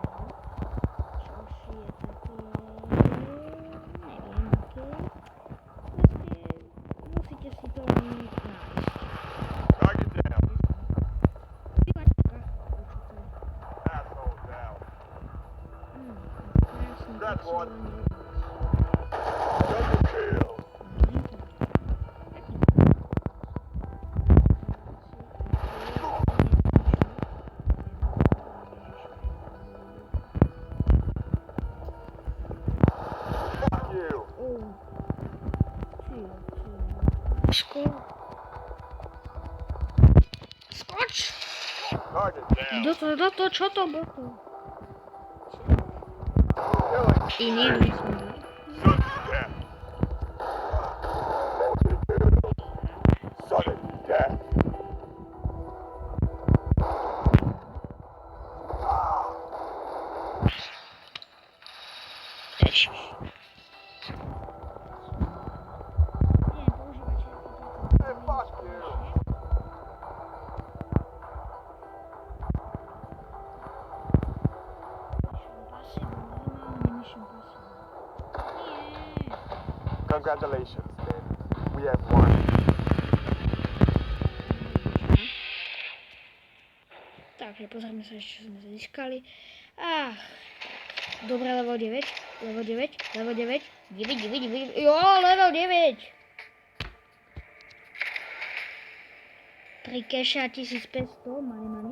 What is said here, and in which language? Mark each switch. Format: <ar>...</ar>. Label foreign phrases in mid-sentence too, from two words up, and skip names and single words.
<sk>Čož je také... neviem aké. Proste musíte si to nájsť.</sk> <en>Target down.</en> <sk>Pivačka.</sk> <en>Asshole down.</en> <sk>Krásne, tak</sk> <en>That's</en> <sk>sa</sk> <en>one.</en> <sk>len</sk> <en>Double kill. Fuck you.</en> <sk>Skoč!</sk> <en>Target down.</en> <sk>Čo to bolo?</sk> <en>Killing</en> <sk>Iný</sk> <en>spree.</en> <sk>myslím.</sk> <en>Sudden death. Sudden death.</en> <sk>Ježiš. Nie, používate ako toto.</sk> <en>Hey, fuck you. Congratulations, man. We have won.</en> <sk>Takže pozrieme sa ešte, čo sme získali. Dobre, level 9. Jo, level 9. 3 keša, 1500, money.</sk>